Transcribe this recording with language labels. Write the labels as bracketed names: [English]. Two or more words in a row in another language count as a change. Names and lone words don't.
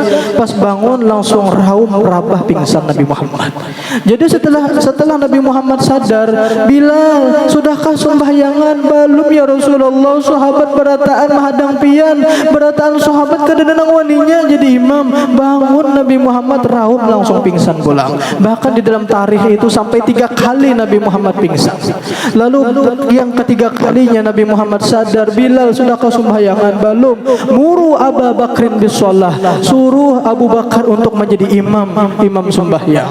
[Banjar] Pas bangun langsung raum rabah pingsan Nabi Muhammad. [Indonesian] Jadi setelah Nabi Muhammad sadar, Bilal, sudahkah sembahyangan? Belum ya Rasulullah. [Banjar] Sahabat berataan menghadang pian. Berataan sahabat kada denang waninya jadi imam. Bangun Nabi Muhammad raum langsung pingsan pulang. [Indonesian] Bahkan di dalam tarikh itu sampai 3 kali Nabi Muhammad pingsan. Lalu yang ketiga kalinya Nabi Muhammad sadar, Bilal, sudahkah sembahyangan? Belum. [Arabic] Muru Abu Bakrin bisolah, [Indonesian] suruh Abu Bakar untuk menjadi imam sembahyang.